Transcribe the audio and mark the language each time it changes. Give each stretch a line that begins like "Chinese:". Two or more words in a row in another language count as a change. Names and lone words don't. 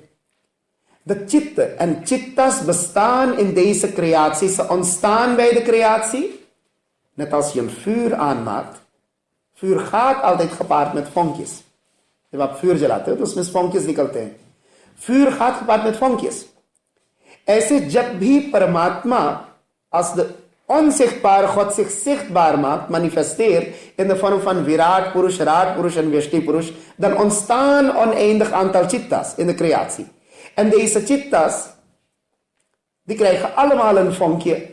Dutch: De chitta. En chittas bestaan in deze creatie. Ze ontstaan bij de creatie. Net als je een vuur aanmaakt. Vuur gaat altijd gepaard met vonkjes. Je hebt vuur gelaten, dus met vonkjes nicolté. Vuur gaat gepaard met vonkjes.
Hindi: ऐसे जब भी परमात्मा
Dutch: als de onzichtbare God zich zichtbaar maakt, manifesteert in de vorm van Virat Purush, Raat Purush en Vyashti Purush, dan ontstaan oneindig aantal chittas in de creatie. En deze chittas, die krijgen allemaal een vonkje.